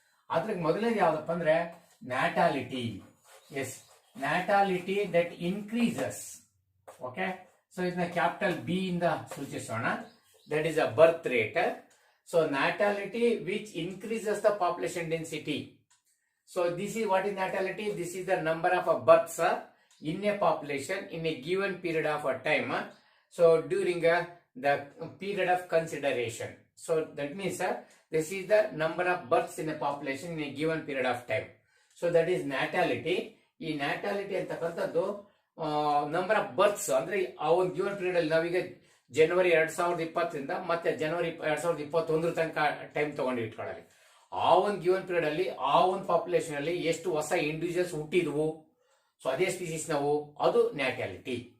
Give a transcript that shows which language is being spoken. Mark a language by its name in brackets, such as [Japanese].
[Kannada] ಅದ್ರಿಗೆ ಮೊದಲನೇದು ಯಾವ್ದಪ್ಪ ಅಂದ್ರೆ ನ್ಯಾಟಾಲಿಟಿ. [English] Yes, natality that increases. [Kannada] Okay, so ಇದನ್ನ ಕ್ಯಾಪಿಟಲ್ ಬಿ ಇಂದ ಸೂಚಿಸೋಣ. [English] That is a birth rate. So natality which increases the population density. So this is what is natality. This is the number of births in a population in a given period of time. So during the period of consideration. So that means this is the number of births in a population in a given period of time. So that is natality. [Kannada] ಈ natality ಅಂತಕ್ಕಂಥದ್ದು number of berths ಅಂದ್ರೆ ಆ ಒಂದು given period ಅಲ್ಲಿ ನಾವೀಗ ಜನವರಿ 2020 ಮತ್ತೆ ಜನವರಿ 2021 ತನಕ time ತಗೊಂಡು ಇಟ್ಕೊಳ್ಳಿ. ಆ ಒಂದು ಗಿವನ್ ಪೀರಿಯಡ್ ಅಲ್ಲಿ ಆ ಒಂದು ಪಾಪ್ಯುಲೇಷನ್ ಅಲ್ಲಿ ಎಷ್ಟು ಹೊಸ ಇಂಡಿವಿಜುವಲ್ಸ್ ಹುಟ್ಟಿದ್ವು, ಸೊ ಅದೇ ಸ್ಪೀಸೀಸ್ ನಾವು, ಅದು ನ್ಯಾಟಾಲಿಟಿ.